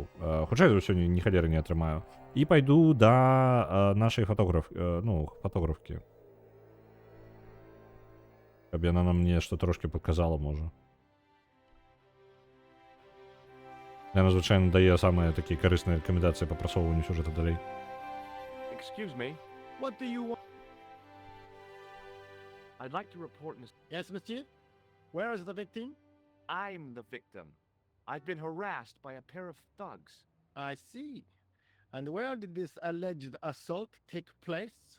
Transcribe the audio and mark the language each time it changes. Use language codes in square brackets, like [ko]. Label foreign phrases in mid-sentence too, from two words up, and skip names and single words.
[be] Хутчэй за ўсё ні халеры не атрымаю. І пайду да нашай фотографкі. Каб яна нам нешта трошкі паказала, можа. Яна, звычайна, дае самыя такія карысныя рэкамендацыі па прасоўванню сюжэта далей. [en] Excuse me. What do you want? I'd like to report Miss... Yes, monsieur? Where is the victim? I'm the victim. I've been harassed by a pair of thugs. I see. And where did this alleged assault take place?